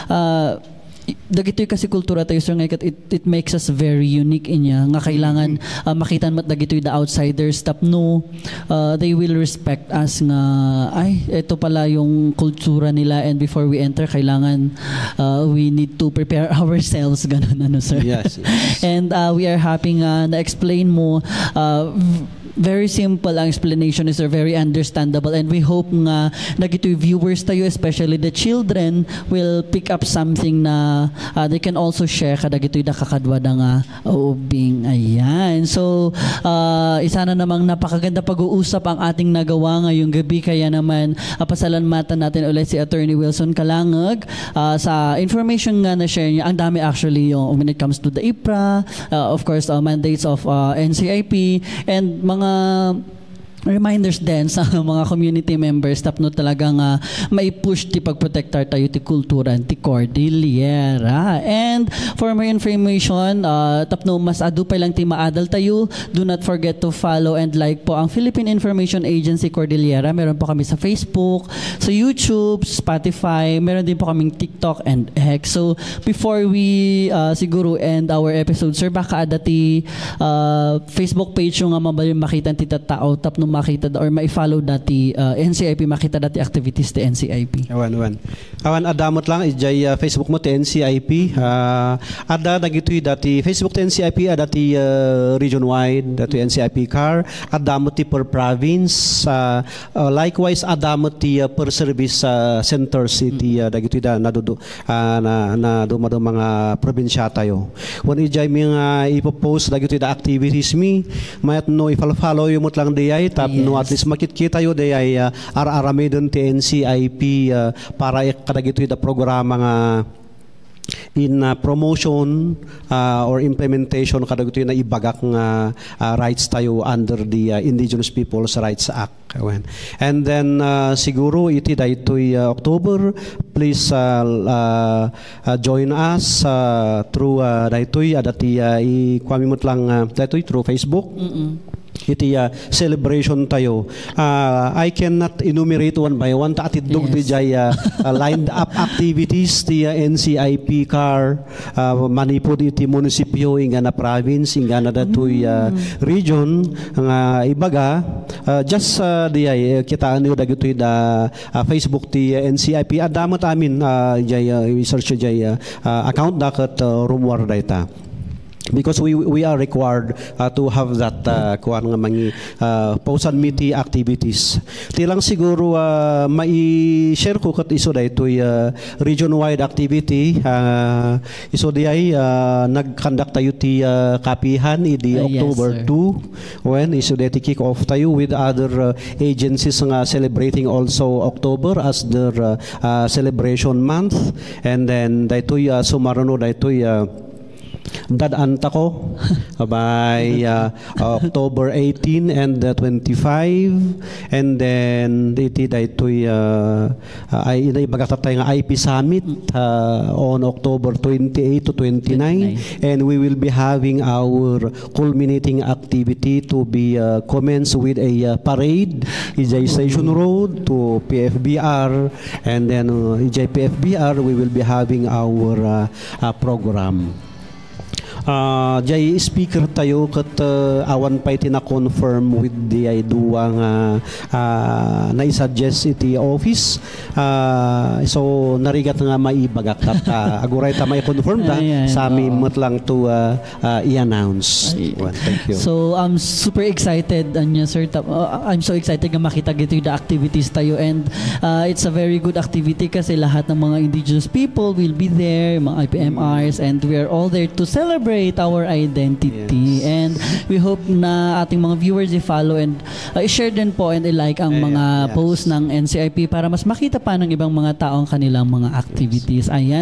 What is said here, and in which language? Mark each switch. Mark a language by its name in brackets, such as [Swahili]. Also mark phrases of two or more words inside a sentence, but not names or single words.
[Iloko] dagitoy kasi kultura tayo sir nga [English] it makes us very unique [Iloko] inya nga kailangan makitan mat dagitoy da outsiders tapno [English] they will respect us [Iloko] nga [Filipino] ay ito pala yung kultura nila [English] and before we enter [Iloko] kailangan [English] we need to prepare ourselves [Filipino] ganun ano [Iloko] sir. [English] Yes. And we are happy [Iloko] nga na-explain mo [English] very simple ang explanation is very understandable and we hope [Iloko] nga dagitoy viewers tayo [English] especially the children will pick up something [Iloko] na [English] they can also share [Iloko] kadagitoy da kakadwa da nga ubing ayan so isa [Filipino] na namang napakaganda pag-uusap ang ating nagawa ngayong gabi kaya naman pasalamatan natin ulit si Attorney Wilson Calangag sa information nga na share niya ang dami actually yung [English] when it comes to the IPRA of course mandates [Filipino] of NCIP and mga reminders din sa mga community members [Iloko] tapno talagang mai-push ti pagprotektar tayo ti kultura ti Cordillera. [English] And for more information, [Iloko] tapno mas adu pa lang ti maadal tayo, [English] do not forget to follow and like [Filipino] po ang [English] Philippine Information Agency Cordillera. [Filipino] Meron po kami sa Facebook, sa YouTube, Spotify, meron din po kaming TikTok and X. [English] So before we siguro end our episode, [Iloko] sir, baka ada ti Facebook page yung mabalyung makita ti tao tapno makita or ma-follow dati NCIP, makita dati activities ti NCIP. Awan adamot lang ijay Facebook mo ti NCIP. Ada dagitoy dati Facebook ti NCIP, ada ti region wide dati NCIP car, adamot ti [English] per province, [Iloko] likewise adamot ti [English] per service centers [Iloko] ti dagitoy da nadudo na dumado mga probinsya tayo. When ijay mga ipopost dagitoy da activities mi mayat no i-follow yung mut lang diyay no, [English] at least [Iloko] makikita yun ay ar-arami dun ti NCIP para kadagito yung programa nga [English] in promotion or implementation [Iloko] kadagito yung ibagak nga rights tayo under the Indigenous Peoples Rights Act. [English] And then [Iloko] siguro iti daytoy October, [English] please join us through [Iloko] daytoy adati ikwamimot lang daytoy through Facebook. Iti celebration tayo. [English] I cannot enumerate one by one. [Iloko] Atidog di jay [English] lined up activities [Iloko] ti NCIP car manipod iti munisipyo inga na province inga na datoy region nga ibaga just di kitaan niyo dagitoy da Facebook ti NCIP adamot amin jay research jay account dakat rumwar dayta. [English] Because we are required to have that [Iloko] kuan nga mangi posan miti activities. Tilang siguro mai-share ko kat iso daytoy region-wide activity. Iso di ay nag-conduct tayo ti kapihan idi October 2 when iso di [English] kick off [Iloko] tayo [English] with other agencies [Iloko] nga [English] celebrating also October as their celebration month. And then [Iloko] daytoy sumarano daytoy dadaan tako by October 18 and 25, [English] and then [Iloko] iti daytoy ay magatatay nga [English] IP Summit on October 28 to 29, and we will be having our culminating activity to be commenced with a parade ijay Station Road to PFBR, and then ijay PFBR we will be having our program. [Iloko] Jay speaker tayo kat awan pa iti na-confirm [English] with the [Iloko] duwa nga na-suggest iti office. So narigat nga maibagak kat aguray ta mai-confirm da sa amin mat lang to i-announce. [English] Thank you. So I'm super excited sir. I'm so excited [Iloko] nga makita gito yung activities tayo, [English] and it's a very good activity [Filipino] kasi lahat ng mga [English] indigenous people will be there, mga IPMRs, and we are all there to celebrate our identity. Yes. [Filipino] And we hope na ating mga viewers i-follow and i-share din po and i-like ang mga posts ng NCIP para mas makita pa ng ibang mga tao ang kanilang mga activities. Ayan.